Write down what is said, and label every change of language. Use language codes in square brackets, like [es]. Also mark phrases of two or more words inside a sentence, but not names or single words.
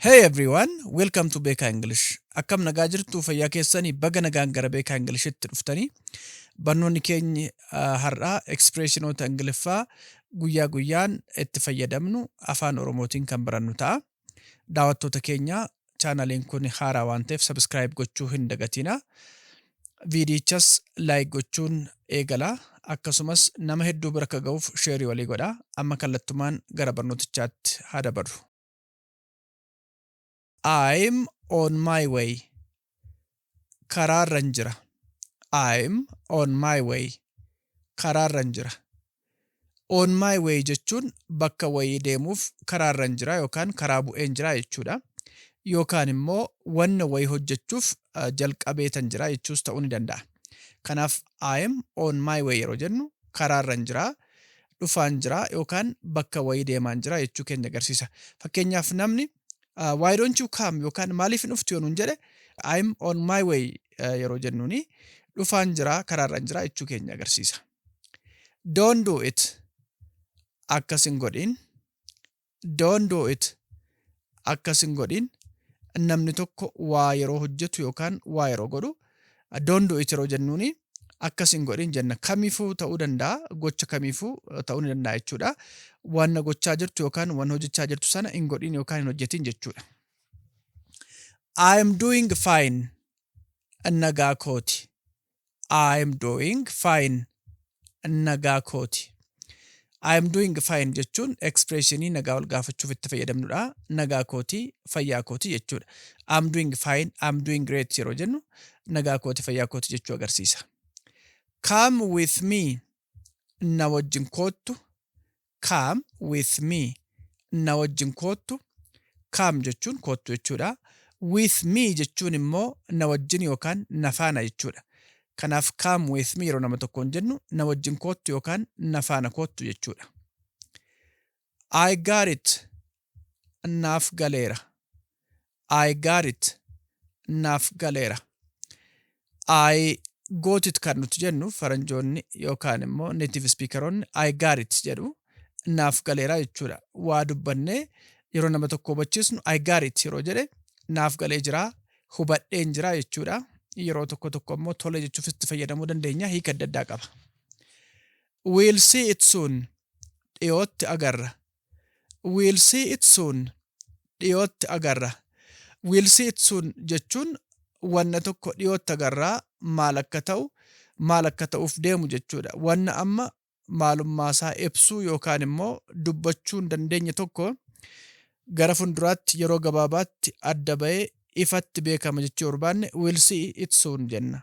[en] Hey everyone, welcome to Beka English. [om] Akkam nagaa jirtu fayyaa keessanii baga nagaan gara Beka Englishitti dhuftanii barnoonni keenya har'aa expressionoota Ingiliffaa guyyaan itti fayyadamnu Afaan Oromootiin kan barannu ta'a. Daawwattoota keenya chaanaliin kun haaraa waan ta'eef subscribe gochuu hin dagatina. Viidiyichas like gochuun eegala. Akkasumas nama hedduu bira akka ga'uuf share walii godhaa. Amma kallattumaan gara barnootichaatti haa dabarru. [en] I'm on my way. [om] Karaarran jira. [en] I'm on my way. [om] Karaarran jira. [en] On my way [om] jechuun bakka wayii deemuuf karaarran jira yookaan karaa bu'een jira jechuudha. Yookaan immoo wanna wayii hojjechuuf jalqabeetan jira jechuus ta'uu ni danda'a. Kanaaf [en] I'm on my way [om] yeroo jennu karaarran jira, dhufaan jira yookaan bakka wayii deemaan jira jechuu keenya agarsiisa. Fakkeenyaaf namni [en] why don't you come [om] yookaan maaliif hin dhuftu yoon jedhe [en] I'm on my way [om] yeroo jennuuni dhufaan jira karaarran jira jechuu keenya agarsiisa. [en] Don't do it. [om] Akkasin godhin. [en] Don't do it. [om] Akkasin godhin. Namni tokko waa yeroo hojjetu yookaan waa yeroo godhu [en] don't do it [om] yeroo jennuuni akkasin godhin jenna. Kamiifuu ta'uu danda'a, gocha kamiifuu ta'uu ni danda'a jechuudha. Wanna gochaa jirtu yookaan wanna hojjechaa jirtu sana hin godhin yookaan hin hojjetin jechuudha. [en] I am doing fine. [om] Nagaa kooti. [en] I am doing fine. [om] Nagaa kooti. [en] I am doing fine [om] jechuun expressionii nagaa wal gaafachuuf itti fayyadamnudha. Nagaa kooti, fayyaa kooti jechuudha. [en] I'm doing fine, I'm doing great [om] yeroo jennu nagaa kooti, fayyaa kooti jechuu agarsiisa. [en] Come with me. [om] Na wajjin koottu. [en] Come with me. [om] Na wajjin koottu. Come jechuun koottu jechuudha. [en] With me [om] jechuun immoo na wajjin yookaan na faana jechuudha. Kanaaf [en] come with me [om] yeroo nama tokkoon jennu na wajjin koottu yookaan na faana koottu jechuudha. [en] I got it. [om] Naaf galeera. [en] I got it. [om] Naaf galeera. [en] I got it [om] kan nuti jennu faranjoonni yookaan immoo [en] native speakeroonni I got it [om] jedhu naaf galeera jechuudha. Waa dubbannee yeroo nama tokko hubachiisnu [en] I got it [om] yeroo jedhe naaf galee jira, hubadheen jira jechuudha. Yeroo tokko immoo tole jechuuf itti fayyadamuu dandeenya, hiika adda addaa qaba. [en] We'll see it soon. [om] Dhiyootti agarra. [en] We'll see it soon. [om] Dhiyootti agarra. [en] We'll see it soon [om] jechuun wanna tokko dhiyootti agarraa maal akka ta'u, maal akka ta'uuf deemu jechuudha. Wanna amma maalummaa isaa ibsuu yookaan immoo dubbachuu hin dandeenye tokko gara fuulduraatti yeroo gabaabaatti adda ba'ee ifatti beekama jechuu barbaanne [en] we'll see it soon [om] jenna.